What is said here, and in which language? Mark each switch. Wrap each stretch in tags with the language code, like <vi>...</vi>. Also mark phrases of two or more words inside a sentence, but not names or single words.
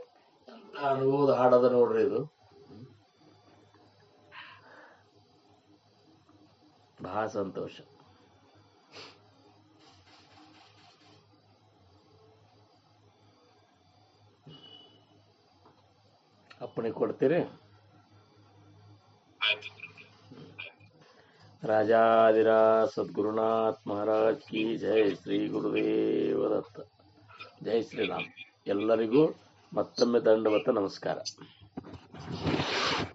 <kn>ಅನುಭವದ ಹಾಡದ ನೋಡ್ರಿ ಇದು. ಬಹಳ ಸಂತೋಷ. ಅಪ್ಪಣೆ ಕೊಡ್ತೀರಿ?</kn> <hi>राजाधिराज सद्गुरुनाथ महाराज की जय.</hi> <kn>ಶ್ರೀ ಗುರುದೇವ ದತ್ತ. ಜೈ ಶ್ರೀರಾಮ್. ಎಲ್ಲರಿಗೂ ಮತ್ತೊಮ್ಮೆ ದಂಡವತ ನಮಸ್ಕಾರ.</kn>